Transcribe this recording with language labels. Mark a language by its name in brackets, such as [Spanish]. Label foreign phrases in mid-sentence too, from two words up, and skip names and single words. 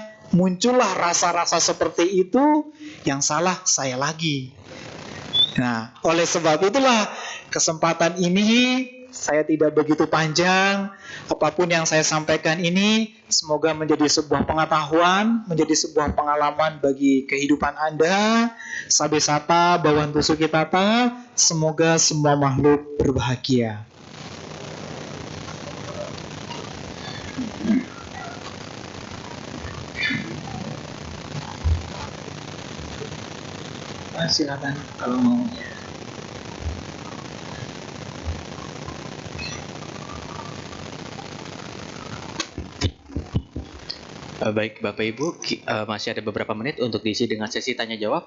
[Indonesian] Muncullah rasa-rasa seperti itu, yang salah saya lagi. Nah, oleh sebab itulah kesempatan ini saya tidak begitu panjang. Apapun yang saya sampaikan ini semoga menjadi sebuah pengetahuan, menjadi sebuah pengalaman bagi kehidupan Anda. [Pali] Sabe sata bawantu sukitata, [Indonesian] semoga semua makhluk berbahagia. Silakan kalau mau. Baik Bapak Ibu, masih ada beberapa menit untuk diisi dengan sesi tanya jawab.